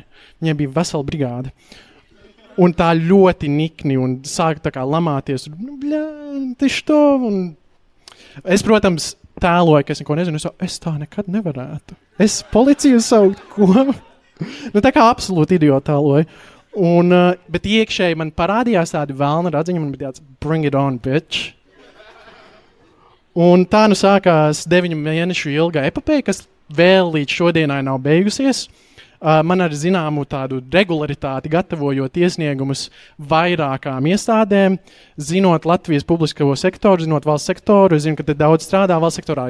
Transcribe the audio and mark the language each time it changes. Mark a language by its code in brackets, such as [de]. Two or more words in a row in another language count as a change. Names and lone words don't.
[lv] Viņai bija vesela brigāde. Un tā ļoti nikni un sāk tā kā lamāties. Es, protams, tēloju, ka es neko nezinu. Es tā nekad nevarētu. Es policiju saukt, ko? Tā kā absolūti idioti tēloju. Bet iekšēji man parādījās tādi velna radziņi, man bija tāds [en] bring it on, bitch. [lv] Un tā sākās 9 mēnešu ilga epopeja, kas vēl līdz šodienai nav beigusies. Man ar zināmu tādu regularitāti gatavojot iesniegumus vairākām iestādēm, zinot Latvijas publisko sektoru, zinot valsts sektoru, es zinu, ka te daudz strādā valsts sektorā.